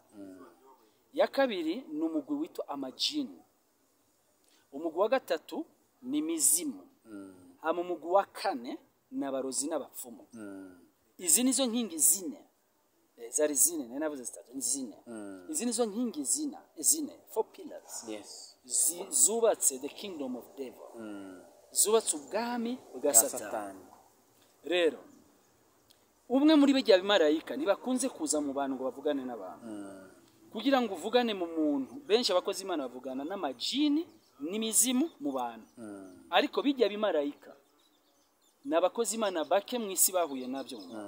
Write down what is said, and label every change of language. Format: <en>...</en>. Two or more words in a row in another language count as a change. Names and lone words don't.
<rn>Ya kabiri ni umugwi witwa amajini. Umugwi wa gatatu ni mizimu. Hama umugwi wa kane n'abarozi n'abapfumu. Izi nizo nkingi zine, zari zine, nenavuze zitatu, zine. Izi nizo nkingi zine, 4 pillars. Yes.</rn> <en>Zubatse the kingdom of devil.</en> <rn>Zubatse ubwami bwa Satani. Rero umwe muri bijya bimarayika nibakunze kuza mu bantu ngo bavugane n'abantu, kugira ngo uvugane mu muntu. Benshi abakozi Imana bavugana n'amajini n'imizimu mu bantu, ariko bijya bimarayika n'abakozi Imana bake mu isi bahuye nabyo.</rn>